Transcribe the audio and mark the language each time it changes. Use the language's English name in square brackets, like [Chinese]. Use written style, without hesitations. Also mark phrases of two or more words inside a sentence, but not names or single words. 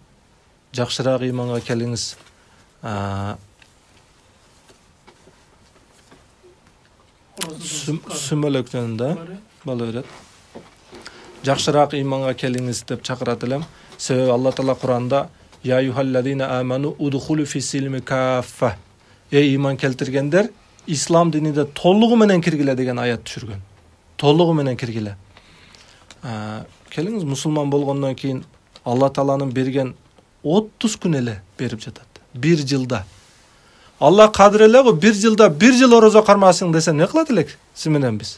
[Kyrgyz] Жакшыраак ыйманга келиңиз. Сүмөлөк жөнүндө боло берет. жакшыраак ыйманга келиңиз деп чакырат элем. Себеби Алла Таала Куранда [Arabic] يا أيها الذين آمنوا ادخلوا في السلم كافة. [Kyrgyz] Ey iman keltirgендер, ислам динине толугу менен киргиле деген аят түшүргөн. Толугу менен киргиле. Келиңиз мусулман болгондон кийин Алла Тааланын берген 30 күн эле берип жатат. 1 жылда. Алла кадыр эле го 1 жылда 1 жыл орозо кармасың десе не кылат элек сиз менен биз?